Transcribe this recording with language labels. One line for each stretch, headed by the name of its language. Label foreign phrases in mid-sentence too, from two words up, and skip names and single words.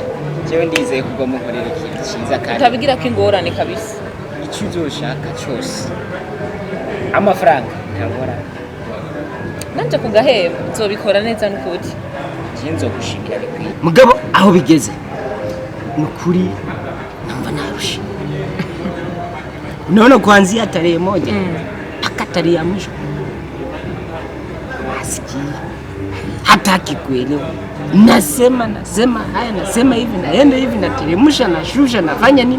Rundi: Jewe ndizeye kugwa mu nkorera ikintu cyiza kandi. Utabigira ko ingorane kabisa. Icyo uzoshaka cyose. Amafaranga ntangora. Nanje kugahemba nzobikora neza n'ukuri. Je nzogushimira bikwiye. Mugabo aho bigeze. Nukuri namba narusha.
Swahili: Unaona kuanzia tarehe moja mpaka tarehe ya mwisho masikini hataki kuelewa. Nasema haya, nasema hivi, naenda hivi, nateremsha, nashusha, nafanya nini.